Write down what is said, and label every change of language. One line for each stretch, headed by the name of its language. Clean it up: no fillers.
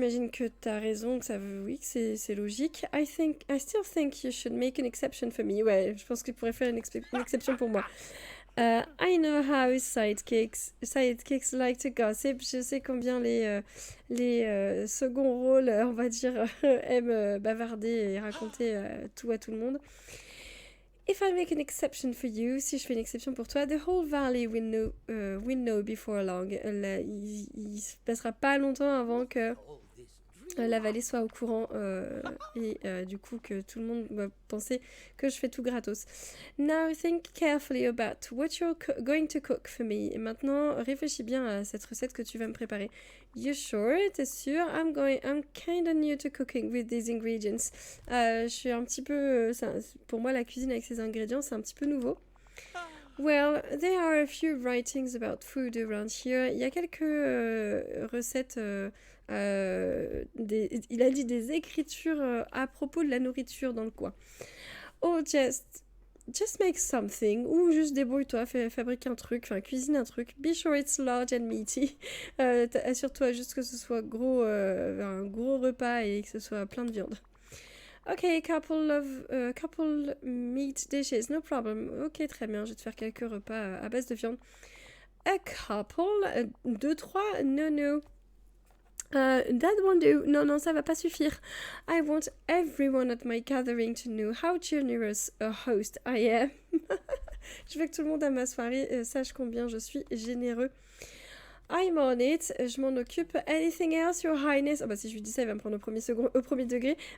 French: J'imagine que tu as raison, oui, que c'est logique.
English: I still think you should make an exception for me.
French: Ouais, je pense qu'il pourrait faire une exception pour moi.
English: I know how sidekicks like to gossip.
French: Je sais combien les seconds rôles, on va dire, aiment bavarder et raconter tout à tout le monde.
English: If I make an exception for you,
French: si je fais une exception pour toi,
English: the whole valley will know before long.
French: Il se passera pas longtemps avant que la vallée soit au courant et du coup que tout le monde va penser que je fais tout gratos.
English: Now think carefully about what you're going to cook for me.
French: Et maintenant, réfléchis bien à cette recette que tu vas me préparer.
English: You sure?
French: T'es sûr?
English: I'm kind of new to cooking with these ingredients.
French: Je suis un petit peu... pour moi, la cuisine avec ces ingrédients, c'est un petit peu nouveau.
English: Well, there are a few writings about food around here.
French: Il y a quelques recettes... il a dit des écritures à propos de la nourriture dans le coin.
English: Oh, just make something,
French: ou juste débrouille-toi, fabrique un truc, enfin cuisine un truc.
English: Be sure it's large and meaty.
French: Assure-toi juste que ce soit un gros repas et que ce soit plein de viande.
English: Ok, couple meat dishes, no problem.
French: Ok, très bien, je vais te faire quelques repas à base de viande.
English: A couple, 2, 3, no. That won't do.
French: Non, ça va pas suffire.
English: I want everyone at my gathering to know how generous a host I am.
French: Je veux que tout le monde à ma soirée sache combien je suis généreux.
English: I'm on it,
French: je m'en occupe.
English: Anything else, your highness?
French: Oh bah si je lui dis ça, il va me prendre au premier degré.